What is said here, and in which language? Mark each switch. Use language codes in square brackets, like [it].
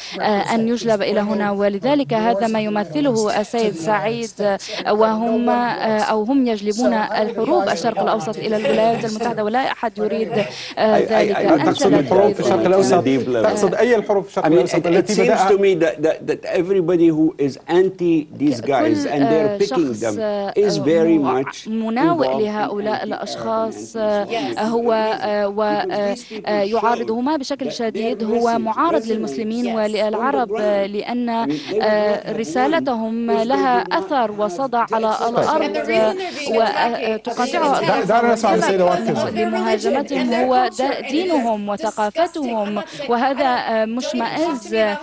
[ar] أن يجلب إلى هنا، ولذلك هذا ما يمثله السيد سعيد، وهم أو هم يجلبون الحروب الشرق الأوسط إلى الولايات المتحدة، ولا أحد يريد ذلك. تقصد الحروب في الشرق الأوسط؟ تقصد أي الحروب في الشرق الأوسط التي بدأها؟ [en] It seems to me that everybody who is anti these guys and they're picking them is very much [ar] مناوئ لهؤلاء الأشخاص هو ويعارضهما بشكل شديد، هو معارض للمسلمين وللعرب، لأن رسالتهم لها أثر وصدى على الأرض وتقاطع لمهاجمتهم هو دينهم وثقافتهم، وهذا مشمئز.